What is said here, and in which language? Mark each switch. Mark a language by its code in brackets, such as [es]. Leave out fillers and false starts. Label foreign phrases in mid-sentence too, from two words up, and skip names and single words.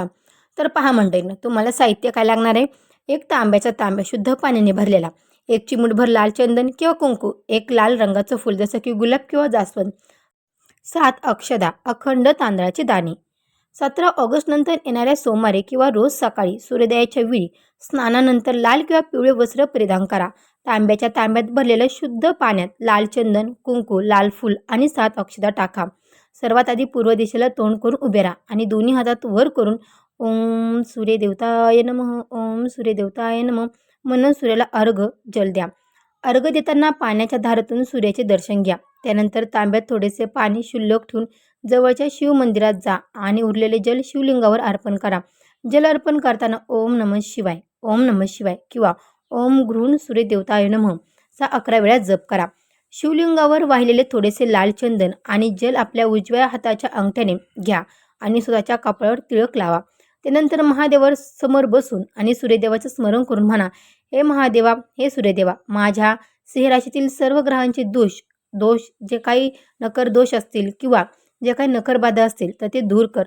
[mr] तर पहा मंडळींनो, तुम्हाला साहित्य काय लागणार आहे. 1 तांब्याचा तांब्या शुद्ध पाण्याने भरलेला, 1 चिमूटभर लाल चंदन किंवा कुंकू, 1 लाल रंगाचं फूल जसं की गुलाब किंवा जास्वंद, 7 अक्षदा, अखंड तांदळाचे दाणे, 17 ऑगस्ट नंतर येणाऱ्या सोमवारी किंवा रोज सकाळी सूर्योदयाच्या वेळी स्नानानंतर लाल किंवा पिवळे वस्त्र परिधान करा. तांब्याच्या तांब्यात भरलेल्या शुद्ध पाण्यात लाल चंदन, कुंकू, लाल फूल आणि 7 अक्षता टाका. सर्वात आधी पूर्व दिशेला तोंड करून उभे राहा आणि दोन्ही हातात वर करून [sa] ओम सूर्यदेवताय नमः, ओम सूर्यदेवताय नमः [mr] म्हणून सूर्याला अर्घ जल द्या. अर्घ देताना पाण्याच्या धारेतून सूर्याचे दर्शन घ्या. त्यानंतर तांब्यात थोडेसे पाणी शिल्लक ठेवून जवळच्या शिव मंदिरात जा आणि उरलेले जल शिवलिंगावर अर्पण करा. जल अर्पण करताना [sa] ओम नमः शिवाय, ओम नमः शिवाय [mr] किंवा [sa] ओम घृण सूर्यदेवताय नमः [mr] चा 11 वेळा जप करा. शिवलिंगावर वाहिलेले थोडेसे लाल चंदन आणि जल आपल्या उजव्या हाताच्या अंगठ्याने घ्या आणि स्वतःच्या कपाळावर तिळक लावा. त्यानंतर महादेवावर समोर बसून आणि सूर्यदेवाचे स्मरण करून म्हणा, हे महादेवा, हे सूर्यदेवा, माझ्या सिंहराशीतील सर्व ग्रहांचे दोष जे काही नकर दोष असतील किंवा जे काही नकरबाधा असतील तर ते दूर कर.